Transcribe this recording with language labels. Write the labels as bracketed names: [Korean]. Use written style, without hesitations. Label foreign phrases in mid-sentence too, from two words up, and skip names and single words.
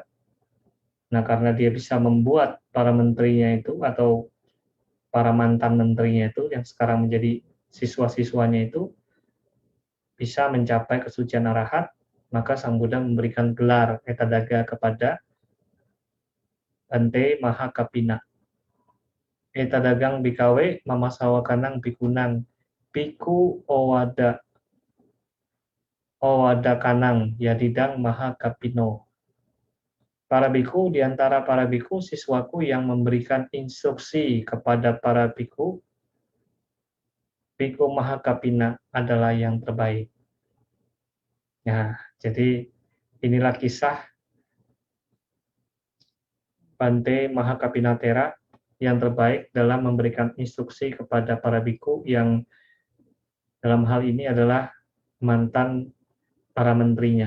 [Indonesian] Nah, karena dia bisa membuat para menterinya itu atau para mantan menterinya itu yang sekarang menjadi siswa-siswanya itu bisa mencapai kesucian arahat, maka Sang Buddha memberikan gelar Etadaga kepada Bante Mahakapina. [Pali] Etadagang bikawe mamasawakanang bikunang biku owada kanang yadidang Mahakapino. [Indonesian] Para biku, di antara para biku, siswaku yang memberikan instruksi kepada para biku, Biku Mahakapina adalah yang terbaik. Nah, jadi inilah kisah Bante Mahakapina Thera yang terbaik dalam memberikan instruksi kepada para biku yang dalam hal ini adalah mantan para menterinya.